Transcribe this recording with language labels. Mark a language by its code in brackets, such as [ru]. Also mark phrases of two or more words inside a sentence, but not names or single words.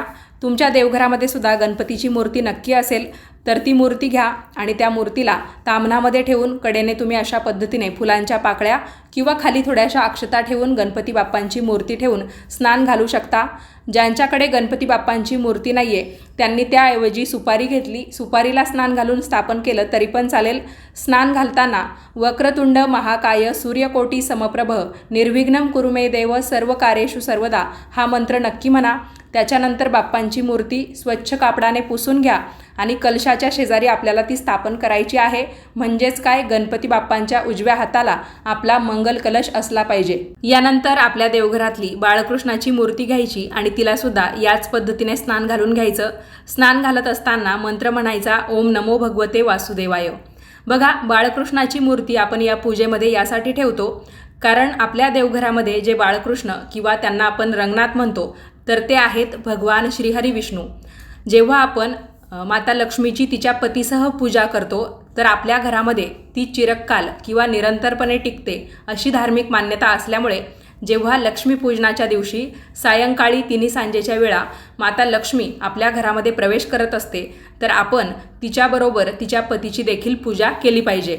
[mr] तुमच्या देवघरामध्ये सुद्धा गणपतीची मूर्ती नक्की असेल तर ती मूर्ती घ्या आणि त्या मूर्तीला तामनामध्ये ठेवून कडेने तुम्ही अशा पद्धतीने फुलांच्या पाकळ्या किंवा खाली थोड्याशा अक्षता ठेवून गणपती बाप्पांची मूर्ती ठेवून स्नान घालू शकता। ज्यांच्याकडे गणपती बाप्पांची मूर्ती नाही आहे त्यांनी त्याऐवजी सुपारी घेतली, सुपारीला स्नान घालून स्थापन केलं तरी पण चालेल। स्नान घालताना [sa] वक्रतुंड महाकाय सूर्यकोटी समप्रभ निर्विघ्नं कुरु मे देव सर्व कार्येषु सर्वदा [mr] हा मंत्र नक्की म्हणा। त्याच्यानंतर बाप्पांची मूर्ती स्वच्छ कापडाने पुसून घ्या आणि कलशाच्या शेजारी आपल्याला ती स्थापन करायची आहे। म्हणजेच काय, गणपती बाप्पांच्या उजव्या हाताला आपला मंगल कलश असला पाहिजे। यानंतर आपल्या देवघरातली बाळकृष्णाची मूर्ती घ्यायची आणि तिला सुद्धा याच पद्धतीने स्नान घालून घ्यायचं। स्नान घालत असताना मंत्र म्हणायचा, [sa] ओम नमो भगवते वासुदेवाय। [mr] बघा, बाळकृष्णाची मूर्ती आपण या पूजेमध्ये यासाठी ठेवतो कारण आपल्या देवघरामध्ये जे बाळकृष्ण किंवा त्यांना आपण रंगनाथ म्हणतो तर ते आहेत भगवान श्रीहरी विष्णू। जेव्हा आपण माता लक्ष्मीची तिच्या पतीसह पूजा करतो तर आपल्या घरामध्ये ती चिरकाल किंवा निरंतरपणे टिकते अशी धार्मिक मान्यता असल्यामुळे जेव्हा लक्ष्मीपूजनाच्या दिवशी सायंकाळी 3 सांजेच्या वेळा माता लक्ष्मी आपल्या घरामध्ये प्रवेश करत असते तर आपण तिच्याबरोबर तिच्या पतीची देखील पूजा केली पाहिजे।